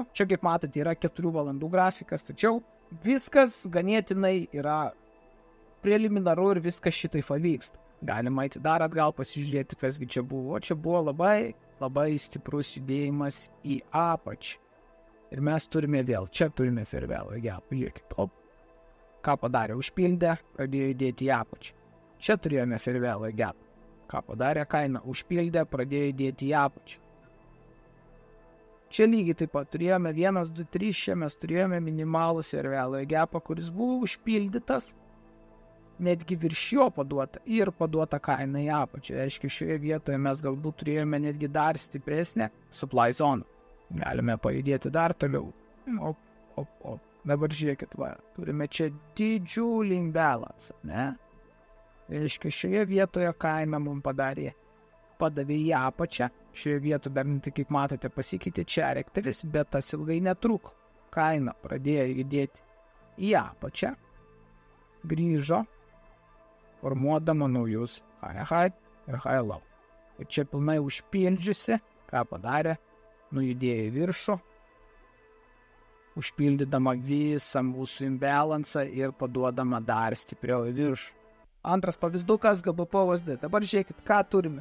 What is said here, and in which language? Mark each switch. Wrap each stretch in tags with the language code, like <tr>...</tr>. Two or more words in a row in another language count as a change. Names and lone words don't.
<lt>Čia, kaip matote, yra 4 valandų grafikas, tačiau viskas ganėtinai yra preliminaru ir viskas šitai pavyksta. Galima eiti dar atgal pasižiūrėti, kasgi čia buvo. Čia buvo labai, labai stiprus judėjimas į apačią. Ir mes turime vėl, čia turime</lt> <en>fair value gap.</en> <lt>Žiūrėkit, ką padarė? Užpildė, pradėjo judėti į apačią. Čia turėjome</lt> <en>fair value gap.</en> <lt>Ką padarė kaina? Užpildė, pradėjo judėti į apačią. Čia lygiai taip pat turėjome 1, 2, 3, čia mes turėjome minimalų</lt> <en>fair value gapą,</en> <lt>kuris buvo užpildytas, netgi virš jo paduota ir paduota kaina į apačią. Reiškia, šioje vietoje mes galbūt turėjome netgi dar stipresnę</lt> <en>supply zone.</en> <lt>Galime pajudėti dar toliau. Dabar žiūrėkit, turime čia didžiulį imbalance, ne? Reiškia, šioje vietoje kaina mums padavė į apačią. Šioje vietoje dar, kaip matote, pasikeitė charakteris, bet tas ilgai netruko. Kaina pradėjo judėti į apačią, grįžo, formuodama naujus high ir</lt> <en>high low.</en> <lt>Ir čia pilnai užpildžiusi, ką padarė, nujudėjo į viršų, užpildydama visą mūsų imbalansą ir paduodama dar stipriau į viršų. Antras pavyzdukas GBP USD. Dabar žiūrėkit, ką turime.</lt>